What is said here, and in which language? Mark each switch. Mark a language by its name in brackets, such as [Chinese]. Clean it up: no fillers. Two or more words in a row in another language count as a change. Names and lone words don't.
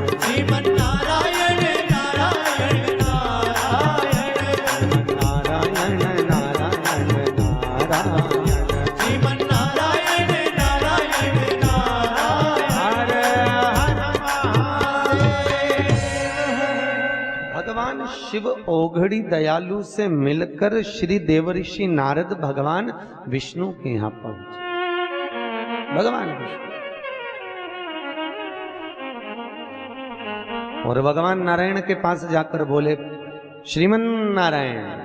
[Sanskrit] श्रीमन नारायण नारायण नारायण, नारायण नारायण नारायण, श्रीमन नारायण नारायण नारायण। [Hindi] भगवान शिव ओघड़ी दयालु से मिलकर श्री देवऋषि नारद भगवान विष्णु के यहाँ पहुंचे। भगवान विष्णु और भगवान नारायण के पास जाकर बोले, श्रीमन नारायण।